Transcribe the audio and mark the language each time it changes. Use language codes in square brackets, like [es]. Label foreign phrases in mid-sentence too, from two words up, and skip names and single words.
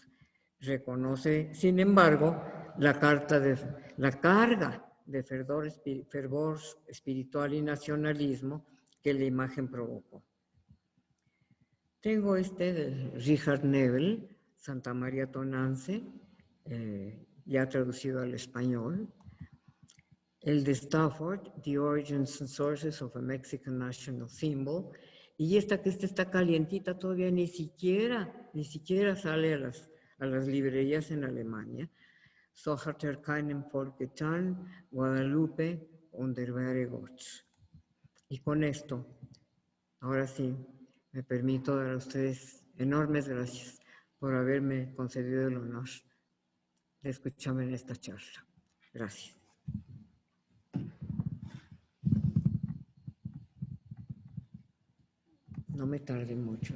[es] Reconoce, sin embargo, la carga de fervor espiritual y nacionalismo que la imagen provocó. Tengo de Richard Nebel, Santa María Tonance, ya traducido al español. El de Stafford, The Origins and Sources of a Mexican National Symbol. Y esta está calientita, todavía ni siquiera sale a las librerías en Alemania. So hat keinen Volk getan, Guadalupe und der wahre Gott. Y con esto, ahora sí, me permito dar a ustedes enormes gracias por haberme concedido el honor de escucharme en esta charla. Gracias. No me tardé mucho.